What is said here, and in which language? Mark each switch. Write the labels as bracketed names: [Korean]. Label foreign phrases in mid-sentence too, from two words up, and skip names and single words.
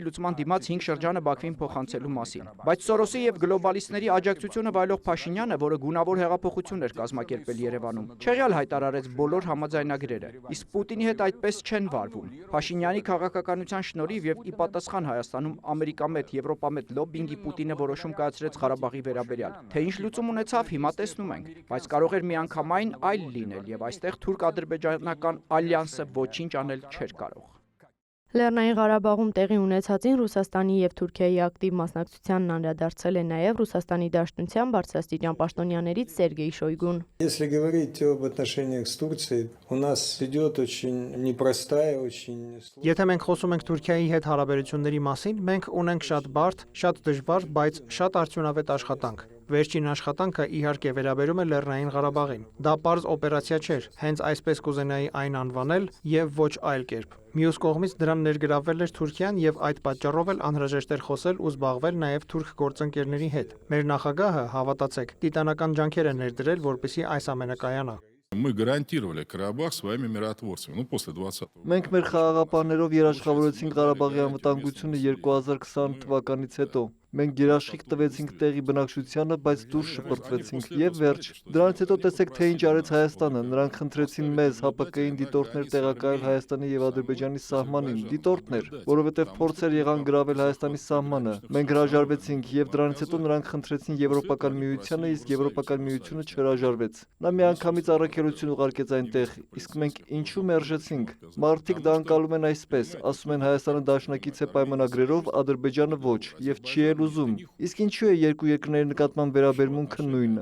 [Armenian] լուծման դիմաց 5 շրջանը Բաքվին փոխանցելու մասին։ Բայց Սորոսի եւ գլոբալիստների աջակցությունը վայելող Փաշինյանը, որը գունավոր հեղափոխություն էր կազմակերպել Երևանում, չեղյալ հայտարարեց բոլոր համաձայնագրերը, իսկ Պուտինի հետ այդպես չեն վարվում։ Փաշինյանի քաղաքականության շնորհիվ եւ ի պատասխան Հայաստանում ամերիկամետ, եվրոպամետ լոբինգի Պուտինը որոշում կայացրեց Ղարաբաղի վերաբերյալ։ Թե ինչ լուծում ունեցավ, հիմա տեսնում ենք, բայց կարող էր միանգամայն այլ լինել եւ այստեղ թուրք-ադրբեջանական ալյանսը ոչինչ անել չէր կարող։ Լեռնային Ղարաբաղում տեղի ունեցածին Ռուսաստանի եւ Թուրքիայի ակտիվ մասնակցությանն անդրադարձել է նաեւ Ռուսաստանի Դաշնության բարձրաստիճան պաշտոնյաներից Սերգեյ Շոյգուն։ [Russian] Если говорить об отношениях с Турцией, у нас идет очень непростая, очень [Armenian] Եթե մենք խոսում ենք Թուրքիայի հետ հարաբերությունների մասին, մենք ունենք շատ բարդ, շատ դժվար, բայց շատ արդյունավետ աշխատանք։ Վերջին աշխատանքը իհարկե վերաբերում է Լեռնային Ղարաբաղին։ Դա պարզ օպերացիա չէր, հենց այսպես կուզենայի այն անվանել եւ ոչ այլ կերպ։ Մյուս կողմից դրան ներգրավվել էր Թուրքիան եւ այդ պատճառով էլ անհրաժեշտ էր խոսել ու զբաղվել նաեւ թուրք գործընկերների հետ։ Մեր նախագահը, հավատացեք, տիտանական ջանքեր է ներդրել, որպեսզի այս ամենը կայանա։ [Russian] Мы гарантировали Карабах своими миротворцами, после 20-го։ [Armenian] Մենք մեր խաղաղապահներով երաշխավորեցինք Ղարաբաղի անվտանգությունը 2020 թվականից հետո։ Մենք երաշխիք տվեցինք տեղի բնակչությանը, բայց դուրս շպրտվեցինք եւ վերջ։ Դրանից հետո տեսեք թե ինչ արեց Հայաստանը։ Նրանք խնդրեցին մեզ ՀՊԿ-ին դիտորդներ տեղակայել Հայաստանի եւ Ադրբեջանի սահմանին, դիտորդներ, որովհետեւ փորձեր եղան գրավել Հայաստանի սահմանը։ Մենք հրաժարվեցինք եւ դրանից հետո նրանք խնդրեցին Եվրոպական միությանը, իսկ Եվրոպական միությունը չհրաժարվեց։ Նա միանգամից առաքելություն ուղարկեց այնտեղ, իսկ մենք ինչու մերժեցինք։ Մարդիկ դա անցալում են այսպես, ասում են Հայաստանը դաշնակից է պայմանագրերով, Ադրբեջանը ոչ, եւ չի ուզում։ Իսկ ինչու է երկու երկրների նկատմամբ վերաբերմունքը նույնը։